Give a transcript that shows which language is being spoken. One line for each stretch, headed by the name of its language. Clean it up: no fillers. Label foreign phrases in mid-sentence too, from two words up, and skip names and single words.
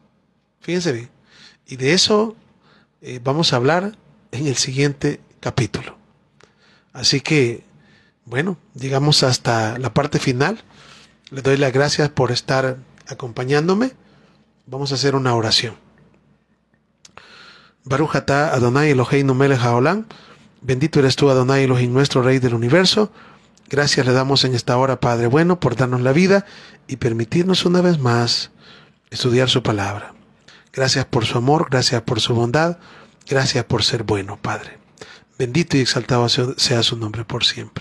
Spanish: Fíjense bien. Y de eso vamos a hablar en el siguiente capítulo. Así que, bueno, llegamos hasta la parte final. Les doy las gracias por estar acompañándome. Vamos a hacer una oración.
Hebrew: ברוך אתה אדוני אלוהינו מלך העולם.
Spanish: Bendito eres tú,
Hebrew: אדוני אלוהים,
Spanish: nuestro Rey del universo. Gracias le damos en esta hora, Padre bueno, por darnos la vida y permitirnos una vez más estudiar su palabra. Gracias por su amor, gracias por su bondad, gracias por ser bueno, Padre. Bendito y exaltado sea su nombre por siempre.